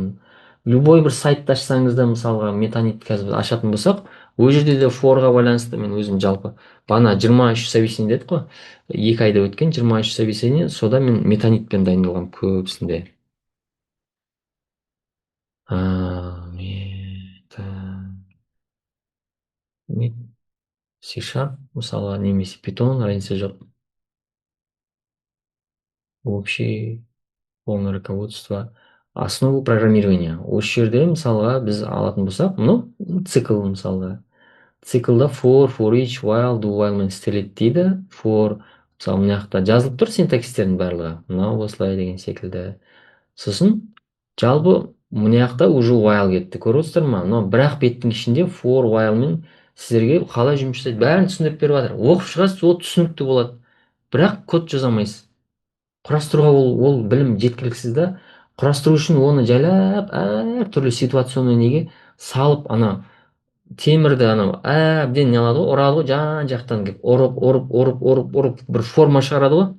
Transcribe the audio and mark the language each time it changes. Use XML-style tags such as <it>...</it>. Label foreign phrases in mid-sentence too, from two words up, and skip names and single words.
<kk>Любой бір сайтты ашсаңыз да, мысалға метанит қазір ашатын болсақ, ол жерде де форға байланысты мен өзім жалпы бана 23 собеседование дедік қой, 2 айда өткен 23 собеседование, сода мен метанитпен дайындалғам көбісінде. C# мысалға немесе Python разница жоқ.</kk> <ru>Общий полное руководство, основу программирования.</ru> <kk>Осы жерде мысалға біз алатын болсақ, цикл мысалға. Циклда</kk> <en>for each, while, do while</en> <kk>мен істеледі дейді. For, мысалы мына жақта жазылып тұр синтаксистердің барлығы. Мынау осылай деген секілді. Сосын жалпы мына жақта уже while кетті. Көріп отырсыздар ма? Мынау бір-ақ беттің ішінде</kk> <en>for, while</en> <kk>мен сіздерге қалай жұмыс жасайды бәрін түсіндіріп беріп жатыр. Оқып шығасыз, ол түсінікті болады. Бірақ код жаза алмайсыз. Құрастыруға ол білім жеткіліксіз да. Құрастыру үшін оны жайлап әртүрлі ситуационный неге салып, ана темірді анау әбден не алады ғой, ұрады ғой, жан жақтан келіп ұрып бір форма шығарады ғой.</kk>